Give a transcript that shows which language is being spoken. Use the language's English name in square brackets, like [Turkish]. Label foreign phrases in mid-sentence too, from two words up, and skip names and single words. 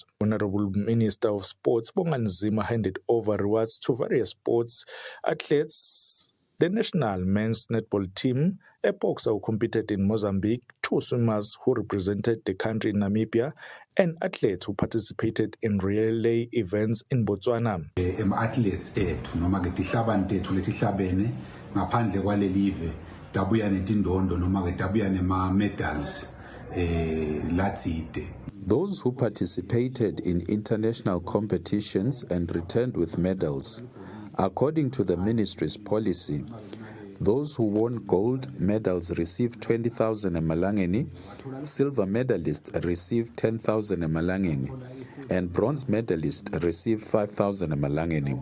[English] Honorable Minister of Sports Bonganzima handed over rewards to various sports athletes. The national men's netball team, a boxer who competed in Mozambique, 2 swimmers who represented the country in Namibia, and athletes who participated in relay events in Botswana. [Swati] Athletes noma ke tihlabane tethu letihlabene ngaphandle kwalelive dabuya netindondo noma ke dabuya nema medals latside. [English] Those who participated in international competitions and returned with medals. According to the ministry's policy, those who won gold medals received 20,000 Malangeni, silver medalists received 10,000 Malangeni, and bronze medalists received 5,000 Malangeni.